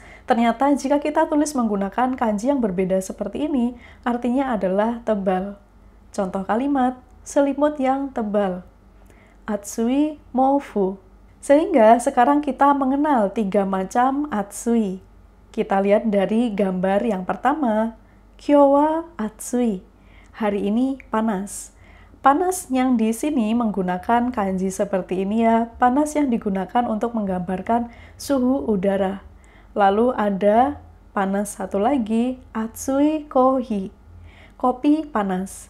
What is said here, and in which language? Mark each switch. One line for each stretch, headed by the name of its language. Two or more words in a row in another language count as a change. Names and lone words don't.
Indonesian: Ternyata jika kita tulis menggunakan kanji yang berbeda seperti ini, artinya adalah tebal. Contoh kalimat, selimut yang tebal.
Japanese: 厚い毛布.
Indonesian: Sehingga sekarang kita mengenal 3 macam atsui. Kita lihat dari gambar yang pertama,
Japanese: 今日は暑い.
Indonesian: Hari ini panas. Panas yang di sini menggunakan kanji seperti ini ya. Panas yang digunakan untuk menggambarkan suhu udara. Lalu ada panas satu lagi,
Japanese: 熱いコーヒー.
Indonesian: Kopi panas.